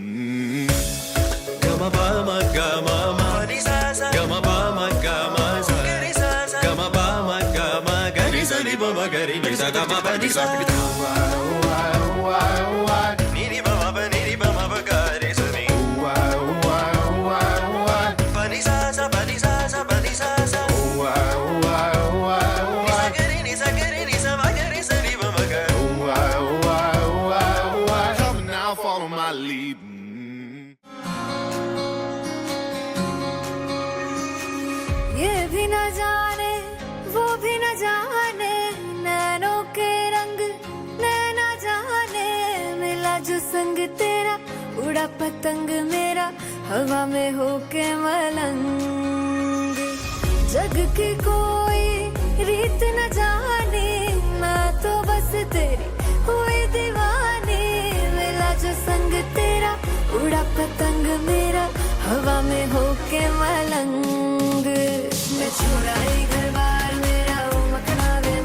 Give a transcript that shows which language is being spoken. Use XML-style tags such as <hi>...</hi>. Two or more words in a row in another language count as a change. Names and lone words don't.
<en>Gama ba ma ga ma ma ni sa sa. Gama ba ma ga ma sa. Ga re sa sa. Gama ba ma ga ma ga re sa ni ba ma ga re ni sa ga ma ba ni sa. Why, why, why? Niri ba ma ba niri ba ma ba ga re sa ni. Why, why, why, why? Pa ni sa sa pa ni sa sa pa ni sa sa. Why, why, why, why? Ni sa ga re ni sa ba ga re sa ni ba ma ga. Why, why, why, why? Come now, follow my lead.</en> <hi>ये भी न जाने वो भी न जाने नैनों के रंग नैना जाने मिला जो संग तेरा उड़ा पतंग मेरा हवा में होके मलंग जग की कोई रीत न जाने मैं तो बस तेरी हुई दीवानी मिला जो संग तेरा उड़ा पतंग मेरा हवा में होके मलंग मैं छुड़ाई घर बार मेरा वो मखना</hi>